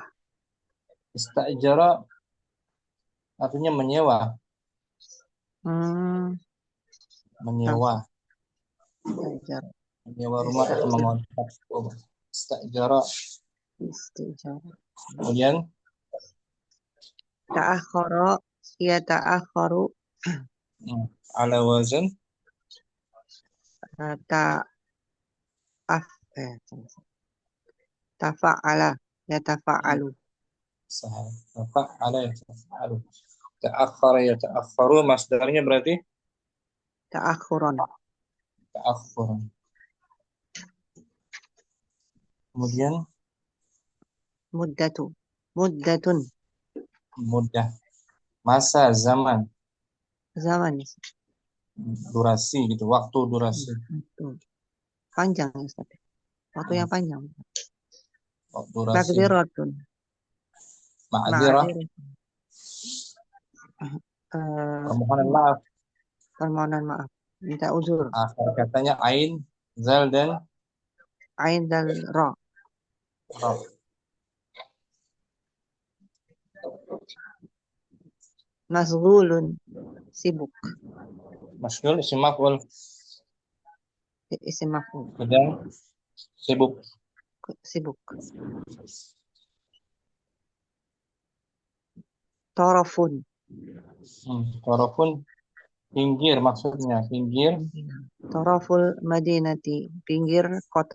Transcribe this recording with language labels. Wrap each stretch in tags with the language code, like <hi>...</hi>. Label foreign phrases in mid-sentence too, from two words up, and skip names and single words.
<id>Istajara artinya menyewa, Hmm, menyewa, istajar, menyewa rumah atau istajar, mengontrak. Istajara. istijar. Kemudian Ta'akhara,</id> <ar>يتأخر, على وزن تعف، تفاعل، يتفاعل. سهل. علا يعلو. تأخر يتأخر,</ar> <id>masdarnya berarti Ta'akhuron. ta'akhur. Kemudian</id> <ar>مدة. مدةٌ.</ar> <id>mudah, masa, zaman, Zaman. durasi gitu, waktu durasi. Panjang ya Ustaz. Waktu yang panjang. Waktu durasi. Takdiratun. Ma'adzirah, permohonan maaf. Permohonan maaf. Minta uzur. Akhir katanya ain, zal dan Ain dal ra. ra. Masghulun. Sibuk.</id> <ar>مشغول اسم مفعول, اسم مفعول.</ar> <id>sedang sibuk. Sibuk. Torofun. Walaupun pinggir maksudnya, pinggir</id> <ar>طرف المدينة.</ar> <id>Pinggir kota.</id>